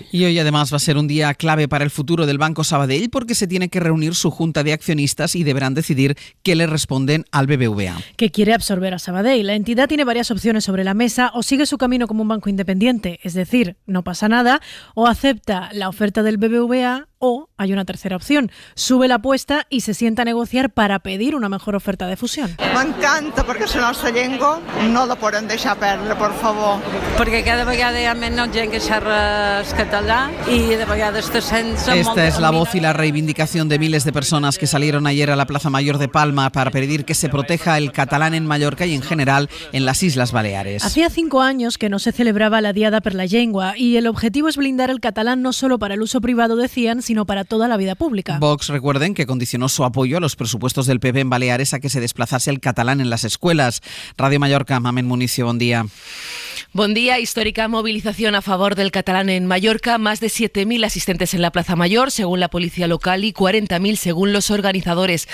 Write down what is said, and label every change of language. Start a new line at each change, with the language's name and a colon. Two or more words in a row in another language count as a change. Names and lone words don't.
Spanish: Y hoy además va a ser un día clave para el futuro del Banco Sabadell, porque se tiene que reunir su junta de accionistas y deberán decidir qué le responden al BBVA. Que quiere absorber a Sabadell. La entidad tiene varias opciones sobre la mesa: o sigue su camino como un banco independiente, es decir, no pasa nada, o acepta la oferta del BBVA, o hay una tercera opción: sube la apuesta y se sienta a negociar para pedir una mejor oferta de fusión.
Catalan: M'encanta, perquè és la nostra llengua, no la podem deixar perdre,
Spanish: por favor.
Catalan: Perquè cada vegada hi ha menys gent que xerra català i de vegades te sents...
Spanish: Esta es la voz y la reivindicación de miles de personas que salieron ayer a la Plaza Mayor de Palma para pedir que se proteja el catalán en Mallorca y en general en las Islas Baleares. Hacía 5 años que no se celebraba la Diada per la Llengua y el objetivo es blindar el catalán no solo para el uso privado, decían, sino para toda la vida pública. Vox, recuerden, que condicionó su apoyo a los presupuestos del PP en Baleares a que se desplazase el catalán en las escuelas. Radio Mallorca, Mamen Municio, buen día. Buen día. Histórica movilización a favor del catalán en Mallorca. Más de 7.000 asistentes en la Plaza Mayor, según la policía local, y 40.000 según los organizadores.